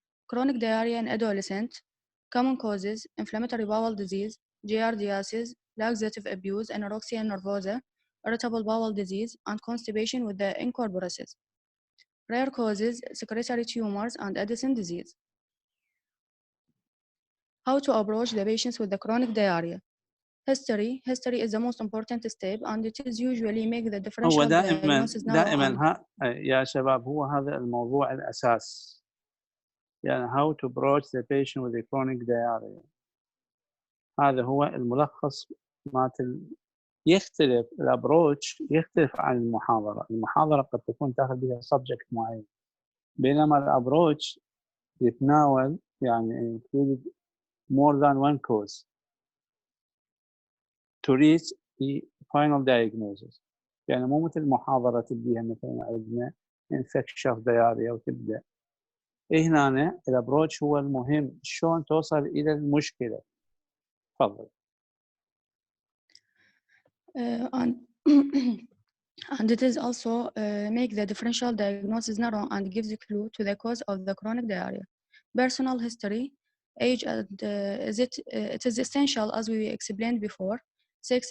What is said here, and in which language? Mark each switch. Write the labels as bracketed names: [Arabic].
[English] Chronic diarrhea in adolescent. Common causes: inflammatory bowel disease, giardiasis, laxative abuse, anorexia nervosa, irritable bowel disease, and constipation with the incorporacies. Rare causes: secretory tumors and Addison disease. How to approach the patients with the chronic diarrhea. History is the most important step, and it is usually make the differential diagnosis now. [Arabic] دائما يا شباب هو هذا الموضوع الأساس. يعني [English] how to approach the patient with the chronic diarrhea. [Arabic] هذا هو الملخص يختلف الابروتش يختلف عن المحاضرة قد تكون تاخذ بها subject معين, بينما الابروتش يتناول يعني [English] include more than one cause to reach the final diagnosis. [Arabic] يعني مو مثل محاضرة تبديها مثلا عندنا infectious diarrhea وتبدأ. هنا الابروتش هو المهم, شلون توصل إلى المشكلة. تفضل. [English] And it is also make the differential diagnosis narrow and gives a clue to the cause of the chronic diarrhea. Personal history, age, and it is essential as we explained before. 6.